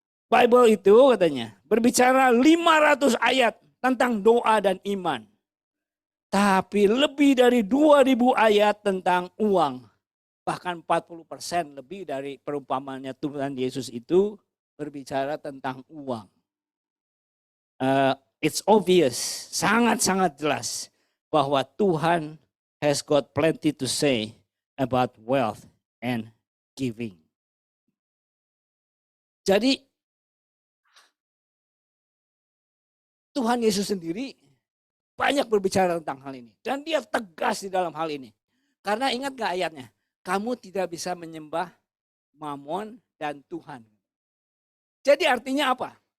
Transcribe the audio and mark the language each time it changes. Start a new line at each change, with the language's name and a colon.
Indonesian: Bible itu katanya berbicara 500 ayat tentang doa dan iman. Tapi lebih dari 2000 ayat tentang uang. Bahkan 40% lebih dari perumpamannya Tuhan Yesus itu berbicara tentang uang.
English: It's obvious,
Indonesian: sangat-sangat jelas bahwa
English: Tuhan has got plenty to say about wealth and giving.
Indonesian: Jadi Tuhan Yesus sendiri banyak berbicara tentang hal ini. Dan dia tegas di dalam hal ini. Karena ingat gak ayatnya? Kamu tidak bisa menyembah Mamon dan Tuhan. Jadi artinya apa?